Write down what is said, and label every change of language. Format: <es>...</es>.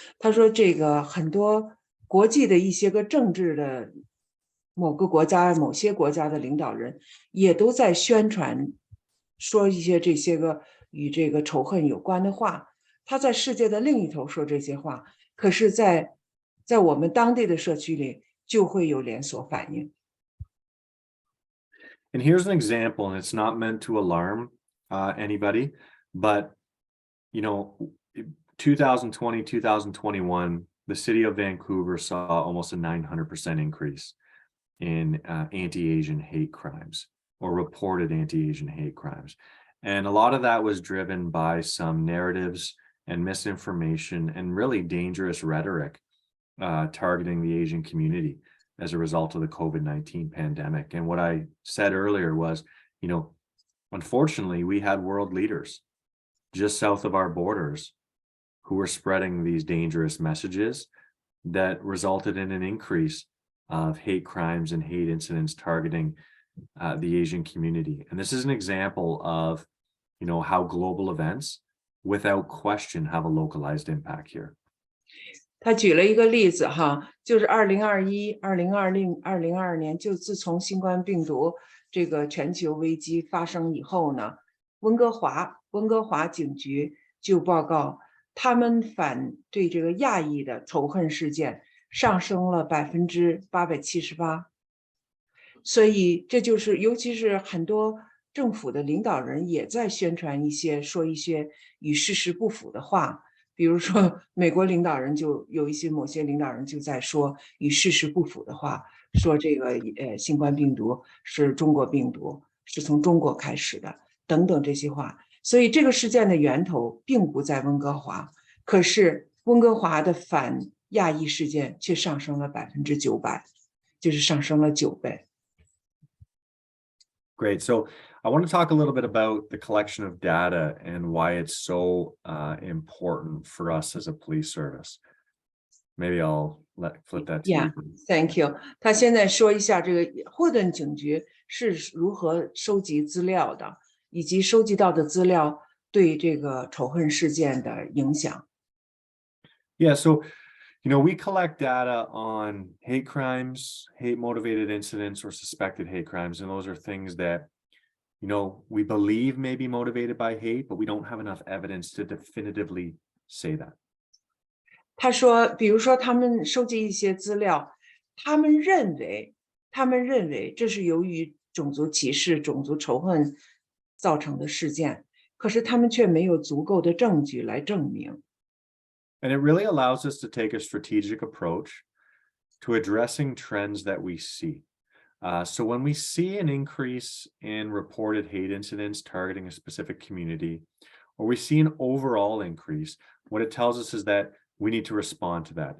<zh>他说这个很多国际的一些个政治的某个国家、某些国家的领导人也都在宣传，说一些这些个与这个仇恨有关的话。他在世界的另一头说这些话，可是在我们当地的社区里就会有连锁反应。</zh> <en>And here's an example, and it's not meant to alarm anybody, but 2020, 2021, the city of Vancouver saw almost a 900% increase in anti-Asian hate crimes or reported anti-Asian hate crimes. And a lot of that was driven by some narratives and misinformation and really dangerous rhetoric targeting the Asian community as a result of the COVID-19 pandemic. And what I said earlier was, unfortunately, we had world leaders just south of our borders who were spreading these dangerous messages that resulted in an increase of hate crimes and hate incidents targeting the Asian community. And this is an example of, how global events, without question, have a localized impact here.</en> <zh>他举了一个例子哈，就是2021、2020、2022年，就自从新冠病毒这个全球危机发生以后呢，温哥华警局就报告，他们反对这个亚裔的仇恨事件上升了878%。所以这就是，尤其是很多政府的领导人也在宣传说一些与事实不符的话。比如说，美国领导人就有某些领导人就在说与事实不符的话，说这个新冠病毒是中国病毒，是从中国开始的，等等这些话。所以这个事件的源头并不在温哥华，可是温哥华的反亚裔事件却上升了900%，就是上升了9倍。</zh> <en>Great. So I want to talk a little bit about the collection of data and why it's so important for us as a police service. Maybe I'll flip that to Yeah, you. thank you.</en> <zh>他现在说一下这个霍顿警局是如何收集资料的，以及收集到的资料对这个仇恨事件的影响。</zh> <en>Yeah, so we collect data on hate crimes, hate motivated incidents, or suspected hate crimes. And those are things that, we believe may be motivated by hate, but we don't have enough evidence to definitively say that.</en> <zh>他说，比如说他们收集一些资料，他们认为这是由于种族歧视、种族仇恨造成的事件，可是他们却没有足够的证据来证明。</zh> <en>And it really allows us to take a strategic approach to addressing trends that we see. So when we see an increase in reported hate incidents targeting a specific community, or we see an overall increase, what it tells us is that we need to respond to that.</en>